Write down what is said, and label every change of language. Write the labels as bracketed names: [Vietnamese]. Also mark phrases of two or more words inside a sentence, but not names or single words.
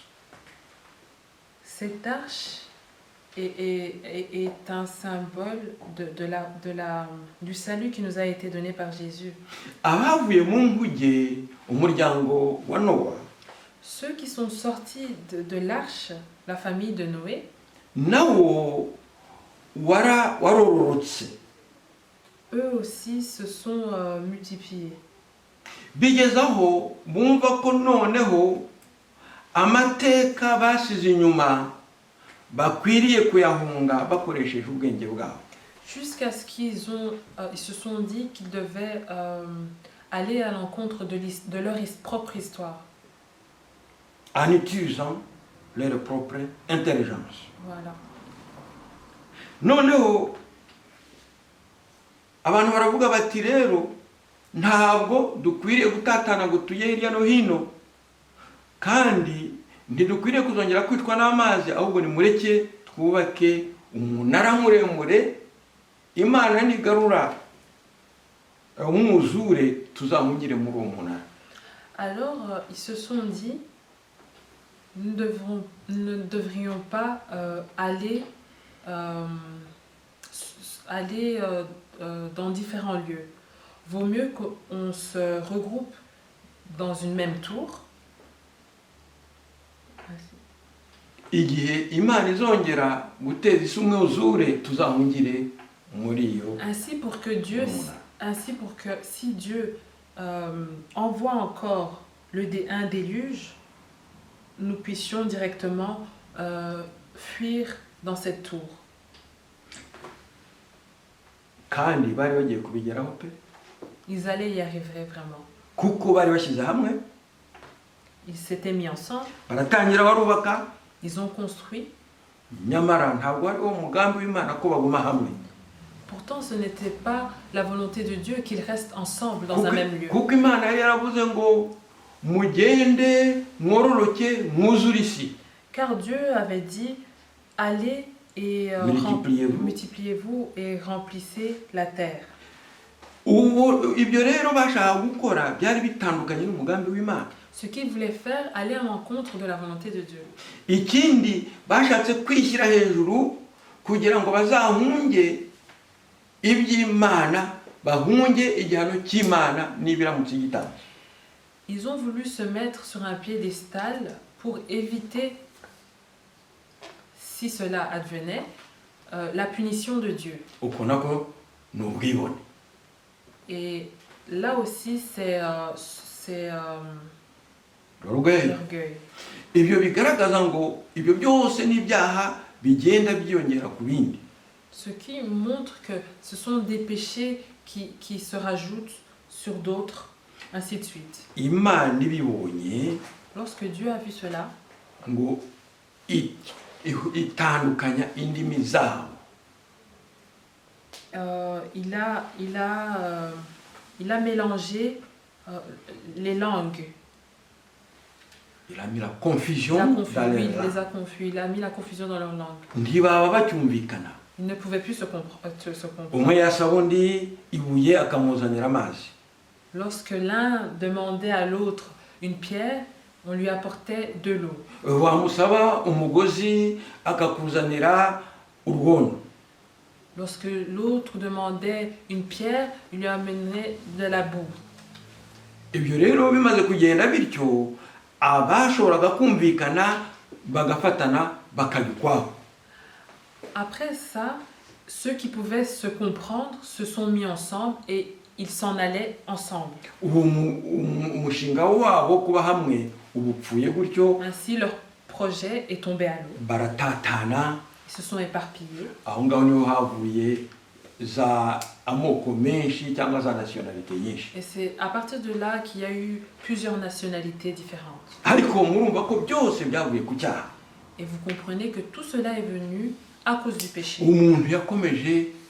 [French] Cette arche est un symbole du salut qui nous a été donné par Jésus. [Kinyarwanda] Abavuye mu nkuge umuryango wa Nowa, [French] Ceux qui sont sortis de l'arche, la famille de Noé, [Kinyarwanda] nawo warororotse. [French] eux aussi se sont multipliés. [Kinyarwanda] Bigeze aho bumva ko noneho amateka basize inyuma bakwiriye kuyahunga bakoresheje ubwenge bwabo. [French] Jusqu'à ce qu'ils se sont dit qu'ils devaient aller à l'encontre de leur propre histoire. En utilisant leur propre intelligence. Voilà. [Kinyarwanda] Noneho abantu baravuga bati rero ntabwo dukwiriye gutatana ngo tuye hirya no hino, kandi ntidukwiriye kuzongera kwitwa n'amazi, ahubwo nimureke twubake umunara muremure, Imana nigarura umwuzure tuzamugire muri uwo munara. [French] Alors ils se sont dit, nous ne devrions pas aller dans différents lieux. Vaut mieux qu'on se regroupe dans une même tour. [Kinyarwanda] Igihe Imana izongera guteza isi umwuzure tuzamugire muri iyo. [French] Ainsi pour que si Dieu envoie encore un déluge, nous puissions directement fuir dans cette tour. [Kinyarwanda] Kandi bari bagiye kubigeraho pe. [French] Ils allaient y arriver vraiment. [Kinyarwanda] Kuko bari bashyize hamwe. [French] Ils s'étaient mis ensemble. [Kinyarwanda] Baratangira barubaka. [French] Ils ont construit. [Kinyarwanda] Nyamara ntabwo ari wo mugambi w'Imana ko baguma hamwe. [French] Pourtant, ce n'était pas la volonté de Dieu qu'ils restent ensemble dans un même lieu. [Kinyarwanda] Kuko Imana yari yaravuze ngo mugende mwororoke mwuzure isi. [French] Car Dieu avait dit, allez et multipliez-vous et remplissez la terre. [Kinyarwanda] Ibyo rero bashaka gukora byari bitandukanye n'umugambi w'Imana. [French] Ce qu'ils voulaient faire allait à l'encontre de la volonté de Dieu. [Kinyarwanda] Ikindi bashatse kwishyira hejuru kugira ngo bazahunge iby'Imana, bahunge igihano cy'Imana nibiramutse gitanze. [French] Ils ont voulu se mettre sur un piédestal pour éviter, si cela advenait, la punition de Dieu. [Kinyarwanda] Uko nako ni ubwibone. [French] Et là aussi, c'est l'orgueil. [Kinyarwanda] Ibyo bigaragaza ngo ibyo byose n'ibyaha bigenda byiyongera ku bindi. [French] Ce qui montre que ce sont des péchés qui se rajoutent sur d'autres, ainsi de suite. [Kinyarwanda] Imana ibibonye, [French] lorsque Dieu a vu cela, [Kinyarwanda] ngo itandukanya indimi zabo. [French] Il a mélangé les langues. Il a mis la confusion dans leur langue. Il les a confus. Il a mis la confusion dans leur langue. [Kinyarwanda] Ntibaba bacyumvikana. [French] Ils ne pouvaient plus se comprendre. [Kinyarwanda] Umwe yasaba undi ibuye akamuzanira amazi. [French] Lorsque l'un demandait à l'autre une pierre, on lui apportait de l'eau. [Kinyarwanda] Wamusaba umugozi akakuzanira urwondo. [French] Lorsque l'autre demandait une pierre, il lui amenait de la boue. [Kinyarwanda] Ibyo rero bimaze kugenda bityo abashoboraga kumvikana bagafatana bakabikwaho. [French] Après ça, ceux qui pouvaient se comprendre se sont mis ensemble et ils s'en allaient ensemble. [Kinyarwanda] Umushinga wabo kuba hamwe ubupfuye gutyo. [French] Ainsi leur projet est tombé à l'eau. [Kinyarwanda] Baratatana. [French] Ils se sont éparpillés. [Kinyarwanda] Aho ngaho niho havuye za amoko menshi cyangwa za nationalité nyinshi. [French] Et c'est à partir de là qu'il y a eu plusieurs nationalités différentes. [Kinyarwanda] Ariko murumva ko byose byavuye ku cyaha. [French] Et vous comprenez que tout cela est venu à cause du péché.